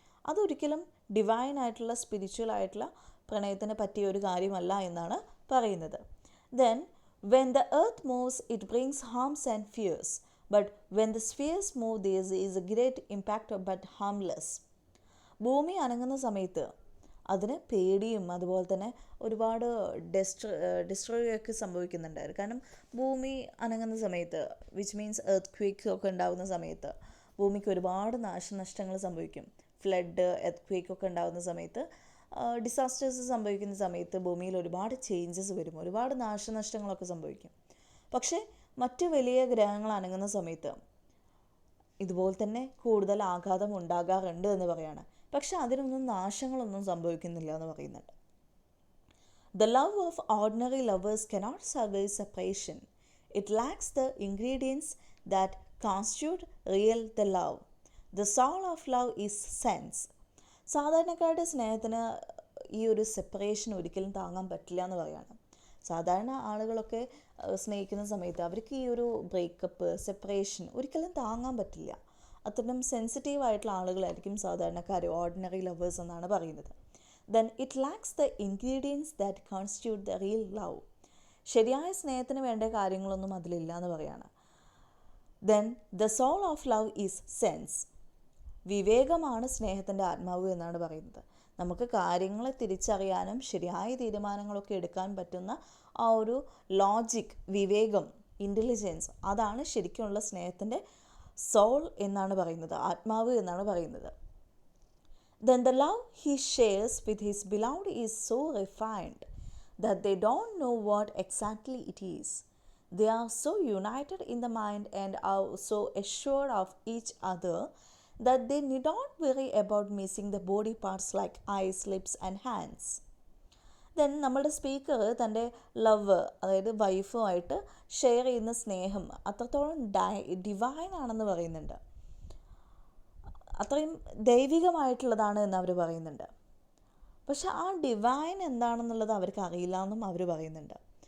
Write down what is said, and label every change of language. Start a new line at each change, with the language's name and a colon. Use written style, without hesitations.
Malayalam: അതൊരിക്കലും ഡിവൈൻ ആയിട്ടുള്ള സ്പിരിച്വൽ ആയിട്ടുള്ള പ്രണയത്തിന് പറ്റിയ ഒരു കാര്യമല്ല എന്നാണ് പറയുന്നത്. Then
English: when the earth moves it brings harms and fears, but when the spheres move there is a great impact but harmless.
Malayalam: ഭൂമി അനങ്ങുന്ന സമയത്ത് അതിന് പേടിയും അതുപോലെ തന്നെ ഒരുപാട് ഡിസ്ട്രോയ് ഒക്കെ സംഭവിക്കുന്നുണ്ട്. കാരണം ഭൂമി അനങ്ങുന്ന സമയത്ത്, വിച്ച് മീൻസ് എർത്ത് ക്വേക്ക് ഒക്കെ ഉണ്ടാകുന്ന സമയത്ത് ഭൂമിക്ക് ഒരുപാട് നാശനഷ്ടങ്ങൾ സംഭവിക്കും. ഫ്ലഡ്, എർത്ത് ക്വേക്ക് ഒക്കെ ഉണ്ടാകുന്ന സമയത്ത്, ഡിസാസ്റ്റേഴ്സ് സംഭവിക്കുന്ന സമയത്ത് ഭൂമിയിൽ ഒരുപാട് ചേഞ്ചസ് വരും, ഒരുപാട് നാശനഷ്ടങ്ങളൊക്കെ സംഭവിക്കും. പക്ഷേ മറ്റ് വലിയ ഗ്രഹങ്ങൾ അനങ്ങുന്ന സമയത്ത് ഇതുപോലെ തന്നെ കൂടുതൽ ആഘാതം ഉണ്ടാകാറുണ്ട് എന്ന് പറയാണ്. പക്ഷെ അതിനൊന്നും നാശങ്ങളൊന്നും സംഭവിക്കുന്നില്ല എന്ന് പറയുന്നുണ്ട്.
English: The love of ordinary lovers cannot survive separation. It lacks the ingredients that constitute real the love. The soul of love is sense.
Malayalam: സാധാരണക്കാരുടെ സ്നേഹത്തിന് ഈ ഒരു സെപ്പറേഷൻ ഒരിക്കലും താങ്ങാൻ പറ്റില്ല എന്ന് പറയാണ്. സാധാരണ ആളുകളൊക്കെ സ്നേഹിക്കുന്ന സമയത്ത് അവർക്ക് ഈ ഒരു ബ്രേക്കപ്പ്, സെപ്പറേഷൻ ഒരിക്കലും താങ്ങാൻ പറ്റില്ല. അത്തരം സെൻസിറ്റീവ് ആയിട്ടുള്ള ആളുകളായിരിക്കും സാധാരണക്കാർ, ഓർഡിനറി ലവേഴ്സ് എന്നാണ് പറയുന്നത്.
English: Then it lacks the ingredients that constitute the real love.
Malayalam: ശരിയായ സ്നേഹത്തിന് വേണ്ട കാര്യങ്ങളൊന്നും അതിലില്ല എന്ന് പറയാണ്.
English: Then the soul of love is sense.
Malayalam: വിവേകമാണ് സ്നേഹത്തിൻ്റെ ആത്മാവ് എന്നാണ് പറയുന്നത്. നമുക്ക് കാര്യങ്ങളെ തിരിച്ചറിയാനും ശരിയായ തീരുമാനങ്ങളൊക്കെ എടുക്കാൻ പറ്റുന്ന ആ ഒരു ലോജിക്, വിവേകം, ഇൻ്റലിജൻസ്, അതാണ് ശരിക്കുമുള്ള സ്നേഹത്തിൻ്റെ സോൾ എന്നാണ് പറയുന്നത്, ആത്മാവ് എന്നാണ് പറയുന്നത്.
English: Then the love he shares with his beloved is so refined that they don't know what exactly it is. They are so united in the mind and are so assured of each other that they need not worry about missing the body parts like eyes, lips and hands.
Malayalam: Then നമ്മുടെ speaker തൻ്റെ love, അതായത് വൈഫുമായിട്ട് share ചെയ്യുന്ന സ്നേഹം അത്രത്തോളം divine ആണെന്ന് പറയുന്നുണ്ട്, അത്രയും ദൈവികമായിട്ടുള്ളതാണ് എന്ന് അവർ പറയുന്നുണ്ട്. പക്ഷെ ആ ഡിവൈൻ എന്താണെന്നുള്ളത് അവർക്ക് അറിയില്ല എന്നും അവർ പറയുന്നുണ്ട്.